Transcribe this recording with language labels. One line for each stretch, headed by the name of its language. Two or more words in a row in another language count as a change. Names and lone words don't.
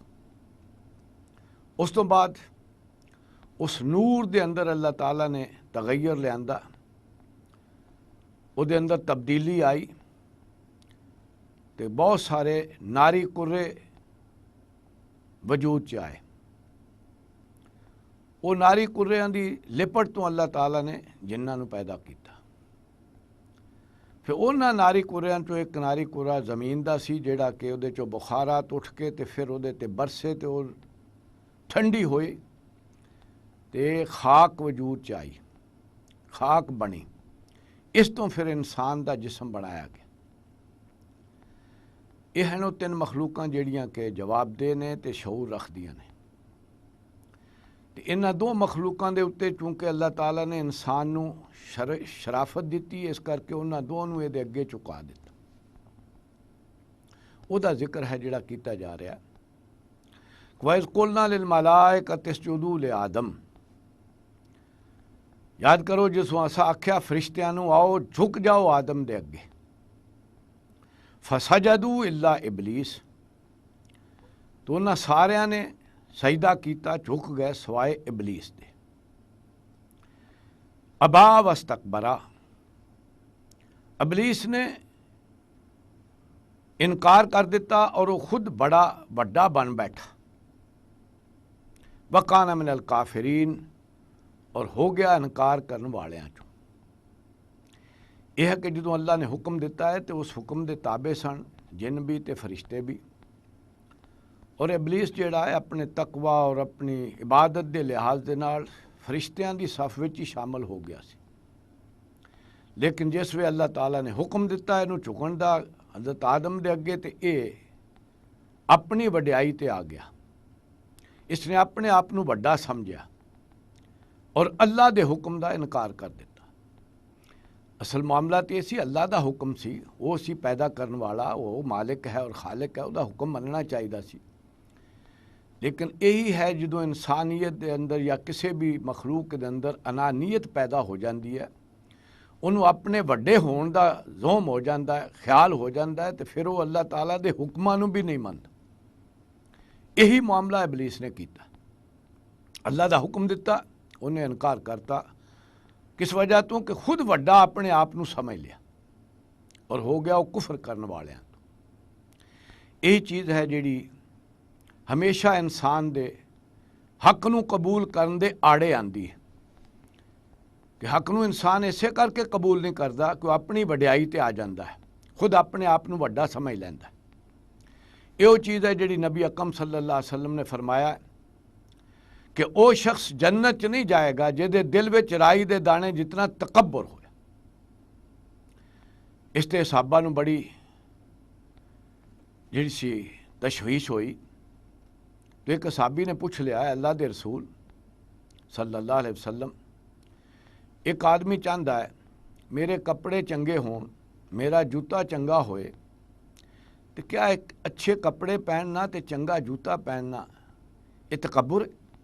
Punjabi: اس تو بعد اس نور دے اندر اللہ تعالیٰ نے تغیر لیا، وہ دے اندر تبدیلی آئی تے بہت سارے ناری کرے وجود چ آئے. وہ ناری کریاں دی لپٹ تو اللہ تعالیٰ نے جنہاں نو پیدا کیتا. پھر انہاں ناری کریاں چوں ایک ناری کرا زمین دا سی جیڑا کہ اودے چوں بخارات اٹھ کے تے پھر اودے تے برسے تے وہ ٹھنڈی ہوئی تے خاک وجود چ آئی، خاک بنی. اس تو پھر انسان دا جسم بنایا گیا. یہ ہیں 3 مخلوقاں جڑیاں کہ جواب دہ نے تے شعور رکھدیاں نے. انہاں 2 مخلوقاں دے اتے چونکہ اللہ تعالیٰ نے انسان نو شرافت دیتی اس کر کے انہاں 2 نو یہ اگے چکا دیتا. او دا ذکر ہے جڑا کیتا جا رہا.
Arabic: وَإِذْ قُلْنَا لِلْمَلَائِكَةِ اسْجُدُوا لِآدَمَ.
Punjabi: یاد کرو جس اسا آکھیا فرشتیاں نو آؤ جھک جاؤ آدم دے اگے.
Arabic: فَسَجَدُوا إِلَّا إِبْلِيسَ.
Punjabi: تو انہاں ساریاں نے سجدہ کیتا، جھک گئے سوائے ابلیس دے.
Arabic: ابا واستکبرا،
Punjabi: ابلیس نے انکار کر دیتا اور وہ خود بڑا بن بیٹھا،
Arabic: وکان من الکافرین،
Punjabi: اور ہو گیا انکار کرنے والیاں چوں۔ یہ ہے کہ جدوں اللہ نے حکم دیتا ہے تو اس حکم دے تابع سن جن بھی تے فرشتے بھی، اور ابلیس جیڑا ہے اپنے تقوی اور اپنی عبادت دے لحاظ دے نال فرشتیاں دی صف وچ ہی شامل ہو گیا سی، لیکن جس وے اللہ تعالیٰ نے حکم دیتا ہے انہوں چکن دا حضرت آدم دے اگے تے اے اپنی وڈیائی تے آ گیا، اس نے اپنے آپ نو بڑا سمجھا اور اللہ دے حکم دا انکار کر دیتا۔ اصل معاملہ تو یہ سی اللہ دا حکم سی، وہ سی پیدا کرنے والا، وہ مالک ہے اور خالق ہے، وہ دا حکم مننا چاہیے سی، لیکن یہی ہے جدوں انسانیت دے اندر یا کسی بھی مخلوق دے اندر انانیت پیدا ہو جاندی ہے، انہوں اپنے وڈے ہون دا زوم ہو جاندہ ہے، خیال ہو جاندہ ہے، تو پھر وہ اللہ تعالیٰ دے حکمانوں بھی نہیں مانتا۔ یہی معاملہ ابلیس نے کیتا، اللہ دا حکم دیتا انہیں انکار کرتا، کس وجہ تو کہ خود وڈا اپنے آپ نو سمجھ لیا اور ہو گیا وہ کفر کرنے والے ہیں۔ یہی چیز ہے جیڑی ہمیشہ انسان دے حق نو قبول کرن دے آڑے آندی ہے، کہ حق نو انسان اسے کر کے قبول نہیں کرتا کہ وہ اپنی وڈیائی تے آ جاندہ ہے، خود اپنے آپ نو وڈا سمجھ لیندہ ہے۔ یہ چیز ہے جیڑی نبی اکرم
Arabic: صلی اللہ علیہ وسلم
Punjabi: نے فرمایا کہ او شخص جنت چ نہیں جائے گا جہدے دل وچ رائی دے دانے جتنا تکبر ہوئے۔ اس تے صحابہ نو بڑی جیڑی سی تشویش ہوئی، تو ایک صحابی نے پوچھ لیا ہے اللہ دے رسول
Arabic: صلی اللہ علیہ وسلم،
Punjabi: ایک آدمی چاہتا ہے میرے کپڑے چنگے ہون، میرا جوتا چنگا ہوئے، تو کیا ایک اچھے کپڑے پہننا تے چنگا جوتا پہننا یہ تکبر ہے؟